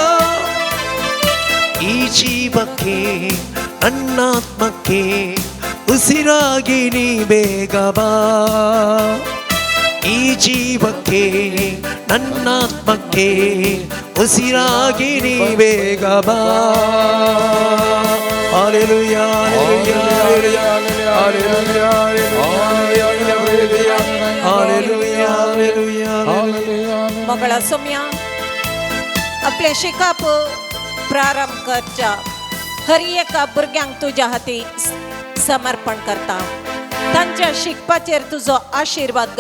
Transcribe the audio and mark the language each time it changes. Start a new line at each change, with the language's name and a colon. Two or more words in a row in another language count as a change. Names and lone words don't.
Kannada: ಈ ಜೀವಕ್ಕೆ ನನ್ನಾತ್ಮಕ್ಕೆ ಉಸಿರಾಗಿ ನೀ ಬೇಗ ಬಾ. ಈ ಜೀವಕ್ಕೆ ನನ್ನಾತ್ಮಕ್ಕೆ ಉಸಿರಾಗಿ ನೀ ಬೇಗ ಬಾ. ಹಾಲೆಲೂಯಾ, ಹಾಲೆಲೂಯಾ, ಹಾಲೆಲೂಯಾ,
Konkani: हालेलुया, हालेलुया, हालेलुया. मोगळा सोम्या आपले शिकाप प्रारंभ करच्या हर एका भुरग्यांक तुझ्या हाती समर्पण करता. तांच्या शिकपाचेर तुजो आशीर्वाद घाल.